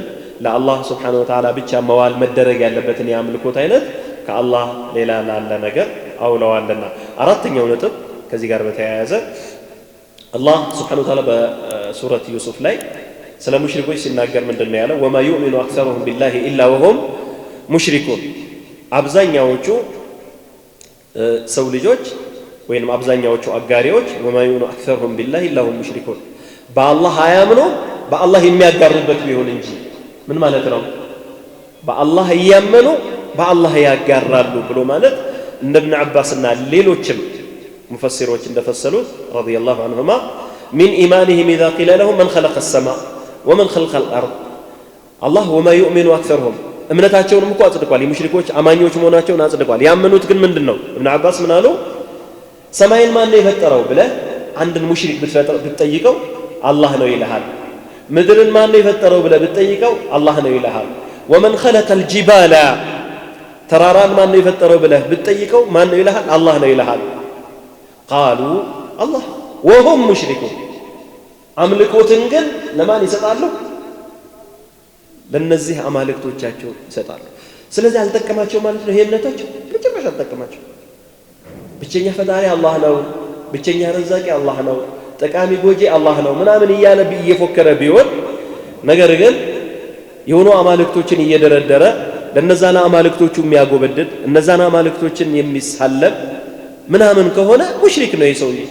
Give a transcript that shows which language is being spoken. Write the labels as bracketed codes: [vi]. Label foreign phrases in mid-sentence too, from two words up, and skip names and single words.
[am] ለአላህ [ar] سبحانه وتعالى [am] ብቻ መዋል መደረግ ያለበትን የአምልኮት አይነት ከአላህ ሌላ ላለ ነገር አውለዋልና አራተኛው ነጥብ ከዚህ ጋር በተያያዘ አላህ [ar] سبحانه وتعالى [am] በሱረት ዩሱፍ ላይ ስለ ሙሽሪኮች ሲናገር ምንድነው ያለው [ar] وما يؤمن اكثرهم بالله الا وهم مشركون [am] አብዛኛዎቹ ሰው ልጆች ወይንም አብዛኛዎቹ አጋሪዎች [ar] وما يؤمن اكثرهم بالله الا وهم مشركون [am] በአላህ አያምኑ በአላህ የሚያጋሩበት ቢሆን እንጂ ምን ማለት ነው በአላህ ያመኑ በአላህ ያጋራሉ ብሎ ማለት እንደ ኢብኑ አባስና ሌሎችም ሙፈሲሮች እንደፈሰሉት [ar] رضي الله عنهما من إيمانهم إذا قيل لهم من خلق السماء ومن خلق الأرض الله وما يؤمن أكثرهم [am] እምነታቸውንም እኮ አጽድቋል የሙሽሪኮች አማኞች መሆናቸውን አጽድቋል ያመኑት ግን ምንድነው ኢብኑ አባስ ምን አሉ ሰማይን ማን ነው የፈጠረው ብለህ አንድን ሙሽሪክ ብትጠይቀው አላህ ነው ይልሃል ምድርን ማን ነው የፈጠረው ብለህ ብትጠይቀው አላህ ነው ይልሃል [ar] ومن خلق الجبال [am] ተራራን ማን ነው የፈጠረው ብለህ ብትጠይቀው ማን ነው ይልሃል አላህ ነው ይልሃል [ar] قالوا الله وهم مشركون [am] አምልኮትን ግን ለማን ይሰጣሉ ለነዚህ አማልክቶቻቸው ይሰጣሉ ስለዚህ አልተጠቀማቸው ማለት ነው ይሄነታቸው በጭራሽ አልተጠቀማቸው ብቸኛ ፈጣሪ አላህ ነው ብቸኛ ረዛቂ አላህ ነው ጠቃሚ ጎጂ አላህ ነው ምናምን እያለ እየፎከረ ቢሆን ነገር ግን የሆኑ አማልክቶችን እየደረደረ ለነዛና አማልክቶቹ የሚያጎበድድ እነዛና አማልክቶችን የሚሳለም ምናምን ከሆነ ሙሽሪክ ነው ይሰው